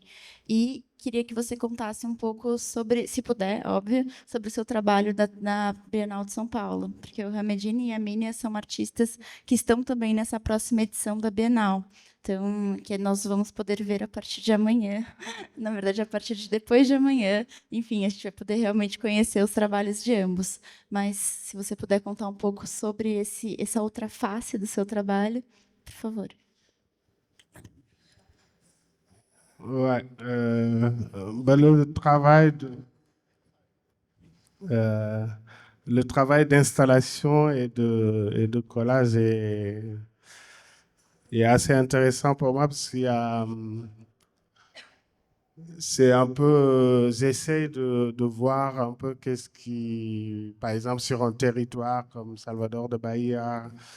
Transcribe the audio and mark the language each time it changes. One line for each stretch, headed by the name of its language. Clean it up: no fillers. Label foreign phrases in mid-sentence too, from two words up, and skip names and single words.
Portuguese: E queria que você contasse um pouco sobre, se puder, óbvio, sobre o seu trabalho na Bienal de São Paulo, porque o Hamedine e a Mínia são artistas que estão também nessa próxima edição da Bienal. Então, que nós vamos poder ver a partir de amanhã, na verdade, a partir de depois de amanhã. Enfim, a gente vai poder realmente conhecer os trabalhos de ambos. Mas, se você puder contar um pouco sobre essa outra face do seu trabalho, por favor.
French: Ouais, le travail d'installation et de collage est assez intéressant pour moi parce qu'il y a, c'est un peu, j'essaie de voir un peu qu'est-ce qui, par exemple, sur un territoire comme Salvador de Bahia,